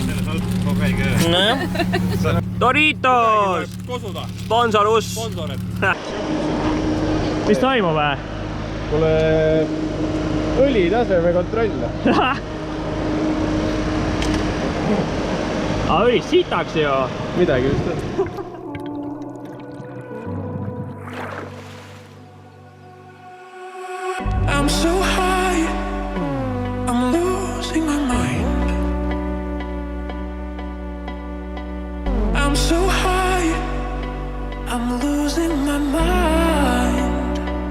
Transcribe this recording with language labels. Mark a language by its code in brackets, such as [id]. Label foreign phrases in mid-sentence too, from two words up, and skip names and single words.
[et] Nojah. Doritos! Sponsorus! Mis toimub või? Kuule, õlitaseme kontroll. Õli sitaks ju. Midagi vist on. [en] I'm so high, I'm losing my mind. I'm so high, I'm losing my mind.